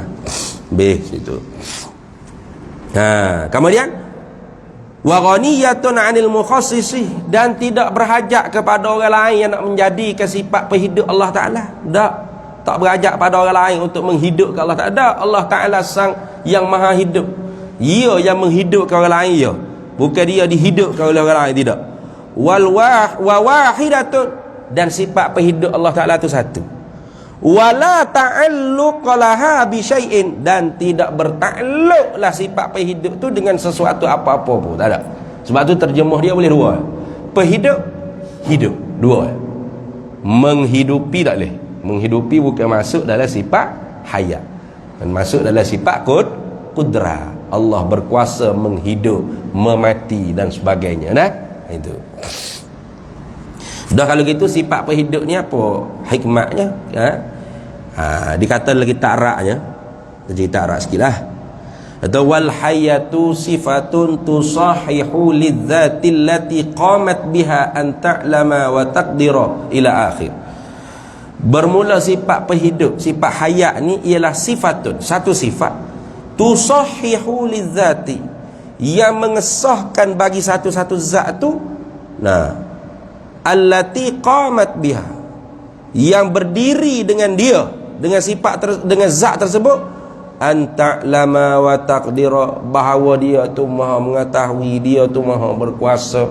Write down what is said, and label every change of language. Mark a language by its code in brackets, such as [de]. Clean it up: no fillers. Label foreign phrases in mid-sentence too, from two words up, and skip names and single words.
[ms] Situ. Kemudian [ar] وغنية عن المخصص, [ms] dan tidak berhajat kepada orang lain yang nak menjadikan sifat penghidup Allah Ta'ala. Tak berhajat pada orang lain untuk menghidupkan Allah Ta'ala. Allah Ta'ala sang yang maha hidup. Ia yang menghidupkan orang lain, ya. Bukan dia dihidupkan oleh orang lain, tidak. [ar] وواحدة, [ms] dan sifat penghidup Allah Ta'ala tu satu. [ar] ولا تعلق لها بشيء, [ms] dan tidak bertakluklah sifat penghidup tu dengan sesuatu apa-apa pun, tak ada. Sebab tu terjemah dia boleh dua. Penghidup, hidup, dua. Menghidupi tak boleh. Menghidupi bukan masuk dalam sifat hayat, dan masuk dalam sifat kudrah. Allah berkuasa menghidup, memati dan sebagainya. Itu. Dah kalau gitu sifat penghidup ni apa hikmatnya? Dikata lagi ta'raknya. Cerita ta'rak sikitlah. [ar] Atau والحياة صفة تصحح للذات التي قامت بها أن تعلم وتقدر إلى آخر. [ms] Bermula sifat penghidup, sifat hayat ni ialah sifatun, satu sifat [ar] تصحح للذات, [ms] yang mengesahkan bagi satu-satu zat tu, [ar] التي قامت بها, [ms] yang berdiri dengan dia, dengan sifat dengan zat tersebut, [ar] أن تعلم وتقدر, [ms] bahawa dia tu maha mengetahui, dia tu maha berkuasa.